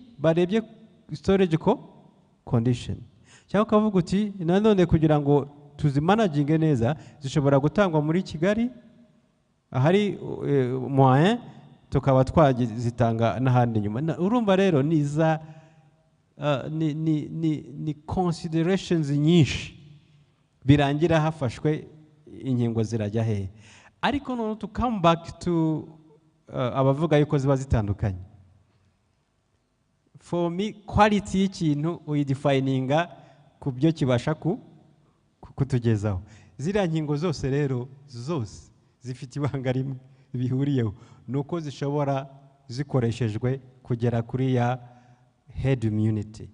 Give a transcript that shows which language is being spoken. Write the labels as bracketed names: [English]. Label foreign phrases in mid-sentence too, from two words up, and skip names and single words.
[Kinyarwanda] Barebye [English] storage condition. [Kinyarwanda] Cyangwa ukavuga uti nanone kugira ngo tuzimanaginge neza zishobora gutangwa muri Kigali, ahari moyen tukaba twazitanga n'ahandi nyuma. Urumva rero ni considerations nyinshi birangira hafashwe inkingo zirajya hehe. Ariko none [English] to come back to [Kinyarwanda] abavuga yuko ziba zitandukanye. [English] For me, [Kinyarwanda] quality y'ikintu uyidefininga ku byo kibasha kutugezaho. Ziriya nkingo zose rero zose zifite ibanga rimwe bihuriyeho, nuko zishobora zikoreshejwe kugera kuri ya [English] herd immunity.